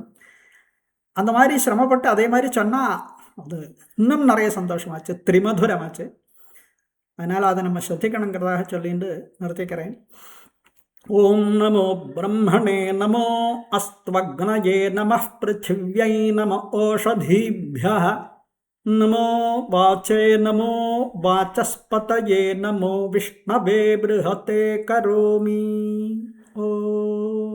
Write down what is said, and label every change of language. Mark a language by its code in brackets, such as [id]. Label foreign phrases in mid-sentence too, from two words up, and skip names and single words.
[ta] அந்த மாதிரி சிரமப்பட்டு அதே மாதிரி சொன்னால் அது இன்னும் நிறைய சந்தோஷமாச்சு, திரிமதுரமாச்சு. அதனால் அதை நம்ம ശ്രദ്ധിக்கணுங்கிறதாக சொல்லிட்டு நிறுத்திக்கிறேன். [sa] ओम् नमो ब्रह्मणे नमो अस्त्वग्नये नमः पृथिव्यै नमः ओषधीभ्यः नमो वाचे नमो वाचस्पतये नमो विष्णवे बृहते करोमि। ओ